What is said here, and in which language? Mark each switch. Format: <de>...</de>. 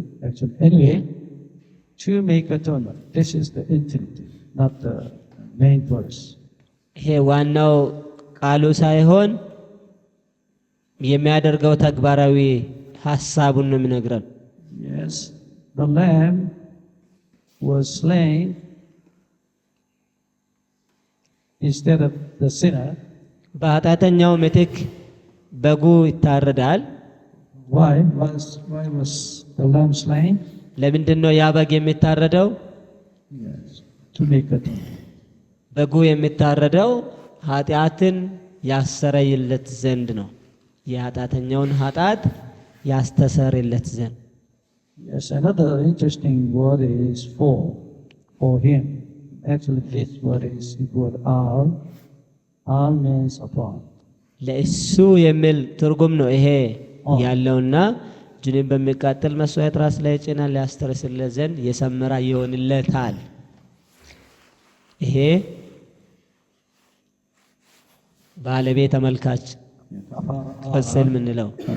<en>Actually, anyway, to make atonement. This is the infinitive, not the main verse.</en> <am>ይሄ ዋናው ቃሉ ሳይሆን የሚያደርገው ተግባራዊ ሐሳቡን ነው የሚነግረን።</am> <en>Yes, the lamb was slain instead of the sinner.</en> <am>በኃጢአተኛው ምትክ በጉ ይታረዳል።</am> <en>Why was the lamb slain?</en> <am>ለምንድን ነው ያ በግ የሚታረደው?</am> <en>Yes, to make atonement.</en> <am>በጉ የሚታረደው ኃጢአትን ያሰረይለት ዘንድ ነው። የኃጢአተኛውን ኃጢአት ያስተሰርይለት ዘንድ።</am> <en>Yes, another interesting word is for him. Actually, this word is equal all. All means upon.</en> <am>ለእሱ የሚል ትርጉም ነው ይሄ ያለውና እጁን በሚቃጠል መስዋዕት ራስ ላይ ጭናል ያስተሰርይለት ዘንድ የሰመረ ይሆንለታል። ይሄ ባለቤት ተመልካች ቅጽል ምንለው</am>